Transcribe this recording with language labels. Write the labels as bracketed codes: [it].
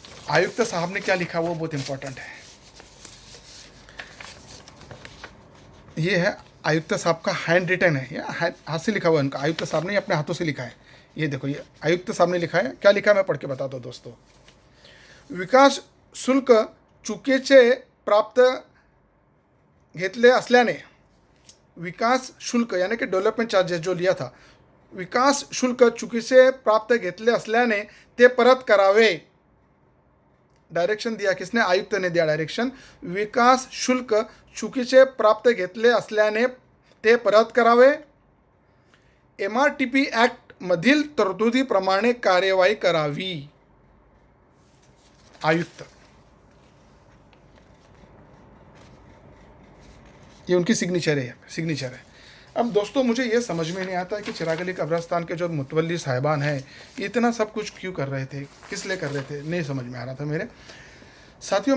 [hi] आयुक्त साहब ने क्या लिखा वो बहुत इंपॉर्टेंट है। ये है आयुक्त साहब का हैंड रिटन है, या हाथ से लिखा हुआ है उनका। आयुक्त साहब ने अपने हाथों से लिखा है। ये देखो, ये आयुक्त साहब ने लिखा है। क्या लिखा है मैं पढ़ के बताता हूँ दोस्तों। [mr] विकास शुल्क चुकीचे प्राप्त घेतले असल्याने, विकास शुल्क [hi] यानी कि डेव्हलपमेंट चार्जेस जो लिया था, [mr] विकास शुल्क चुकीचे प्राप्त घेतले असल्याने ते परत करावे। [hi] डायरेक्शन दिया किसने? आयुक्त ने दिया डायरेक्शन। [mr] विकास शुल्क चुकीचे प्राप्त घेतले असल्याने ते परत करावे। MRTP ॲक्ट मधील तरतुदीप्रमाणे कार्यवाही करावी। [hi] आयुक्त, ये उनकी सिग्नेचर है। अब दोस्तों मुझे ये समझ में नहीं आता कि चिराग अली कब्रस्तान के जो मुतवल्ली साहिबान हैं इतना सब कुछ क्यों कर रहे थे, किस लिए कर रहे थे, नहीं समझ में आ रहा था मेरे साथियों।